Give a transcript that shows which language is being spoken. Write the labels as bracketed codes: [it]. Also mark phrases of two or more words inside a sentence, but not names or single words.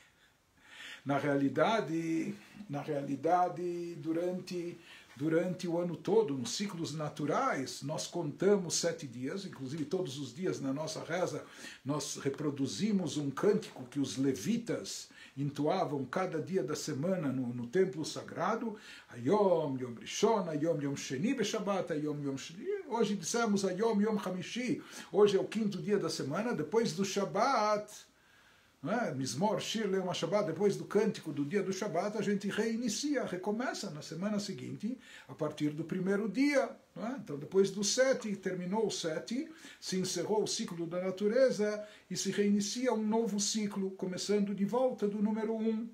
[pt] Na realidade, durante o ano todo, nos ciclos naturais, nós contamos 7 dias, inclusive todos os dias na nossa reza, nós reproduzimos um cântico que os levitas entoavam cada dia da semana no templo sagrado, [he] היום, יום ראשון, היום, יום שני, בשבת, היום, יום שני. [pt] Hoje dissemos [he] היום, יום חמישי, [pt] hoje é o 5º dia da semana, depois do Shabat, [he] מזמור, שיר, ליום השבת, [pt] depois do cântico do dia do Shabat, a gente reinicia, recomeça na semana seguinte, a partir do 1º dia. Então, depois do 7, terminou o 7, se encerrou o ciclo da natureza e se reinicia um novo ciclo, começando de volta do número 1.